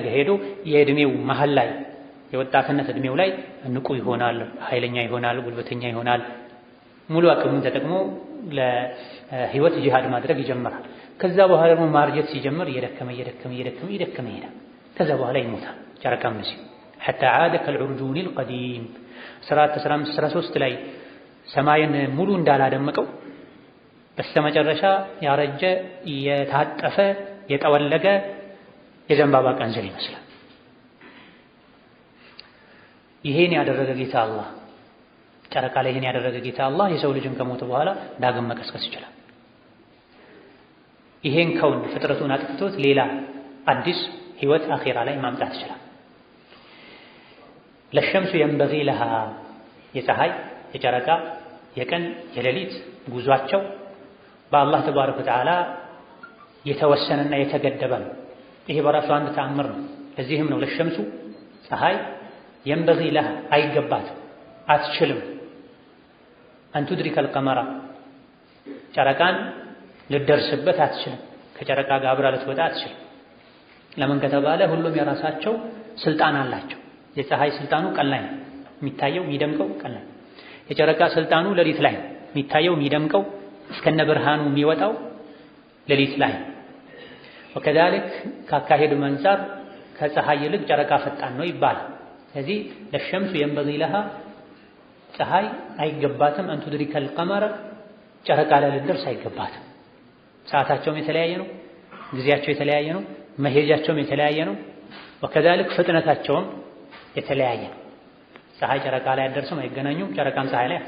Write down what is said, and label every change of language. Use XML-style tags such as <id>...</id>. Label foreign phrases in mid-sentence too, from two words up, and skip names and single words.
<am>ሄዶ የእድሜው መሀል ላይ የወጣትነት እድሜው ላይ ንቁ ይሆናል፣ ኃይለኛ ይሆናል፣ ጉልበተኛ ይሆናል። ሙሉ አቅሙን ተጠቅሞ ለህይወት ጂሃድ ማድረግ ይጀምራል። ከዛ በኋላ ደግሞ ማርጀት ሲጀምር እየደከመ ይሄዳል። ከዛ በኋላ ይሞታል። ጨረቃም ነው</am> <ar>حتى عاد كالعرجون القديم</ar> <am>13 ላይ ሰማይን ሙሉ እንዳላደመቀው በስተመጨረሻ ያረጀ የታጠፈ የጠወለገ የዘንባባ ቀንዘል ይመስላል። ይሄን ያደረገ ጌታ አላህ ጨረቃ ላይ ይሄን ያደረገ ጌታ አላህ የሰው ልጅን ከሞተ በኋላ ዳግም መቀስቀስ ይችላል። ይሄን ከውን ፍጥረቱን አጥፍቶት ሌላ አዲስ ህይወት አኺራ ላይ ማምጣት ይችላል።</am> <ar>للشمس ينبغي لها</ar> <am>የፀሐይ የጨረቃ የቀን የሌሊት ጉዟቸው በአላህ</am> <ar>تبارك وتعالى</ar> <am>የተወሰነና የተገደበ ነው። ይሄ በራሱ አንድ ተአምር ነው። ለዚህም ነው ለሸምሱ ፀሐይ</am> <ar>ينبغي لها</ar> <am>አይገባትም፣ አትችልም</am> <ar>أن تدرك القمر</ar> <am>ጨረቃን ልደርስበት አትችልም፣ ከጨረቃ ጋር አብራ ልትወጣ አትችልም። ለምን ከተባለ ሁሉም የራሳቸው ስልጣን አላቸው። የፀሐይ ስልጣኑ ቀን ላይ ነው የሚታየው የሚደምቀው ቀን ላይ። የጨረቃ ስልጣኑ ሌሊት ላይ ነው የሚታየው የሚደምቀው እስከነ ብርሃኑ የሚወጣው ሌሊት ላይ። ወከዛልክ ካካሄዱ አንፃር ከፀሐይ ይልቅ ጨረቃ ፈጣን ነው ይባላል። ስለዚህ</am> <ar>للشمس ينبغي لها</ar> <am>ፀሐይ አይገባትም</am> <ar>أن تدرك القمر</ar> <am>ጨረቃ ላይ ልደርስ አይገባትም። ሰዓታቸውም የተለያየ ነው፣ ጊዜያቸው የተለያየ ነው፣ መሄጃቸውም የተለያየ ነው። ወከዛልክ ፍጥነታቸውም የተለያየ ነው። ፀሐይ ጨረቃ ላይ አደርስም አይገናኙም፣ ጨረቃም ፀሐይ ላይ</am>